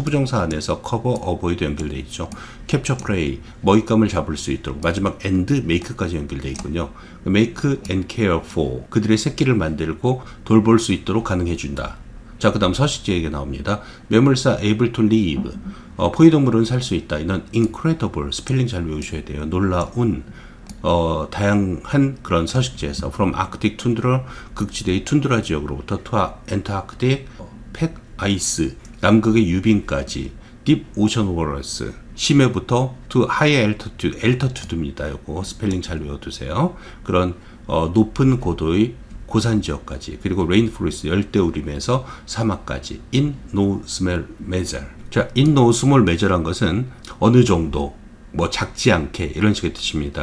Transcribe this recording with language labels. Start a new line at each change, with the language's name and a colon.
Korean: 투부정사 안에서 cover, avoid 연결되어 있죠.
English: capture prey,
Korean: 먹잇감을 잡을 수 있도록. 마지막 and, make까지 연결되어 있군요.
English: make and care for,
Korean: 그들의 새끼를 만들고 돌볼 수 있도록 가능해준다. 자, 그 다음 서식지 얘기가 나옵니다.
English: Mammals are able to live,
Korean: 포유동물은 살 수 있다. 이는 incredible, 스펠링 잘 외우셔야 돼요. 놀라운, 다양한 그런 서식지에서
English: from Arctic tundra,
Korean: 극지대의 툰드라 지역으로부터
English: to Antarctic pack ice,
Korean: 남극의 유빙까지
English: deep ocean waters,
Korean: 심해부터
English: to high altitude
Korean: 입니다. 요거 스펠링 잘 외워두세요. 그런 높은 고도의 고산 지역까지, 그리고 레인포레스트 열대우림에서 사막까지
English: in no small measure.
Korean: 자,
English: in no small measure
Korean: 란 것은 어느 정도, 뭐 작지 않게 이런 식의 뜻입니다.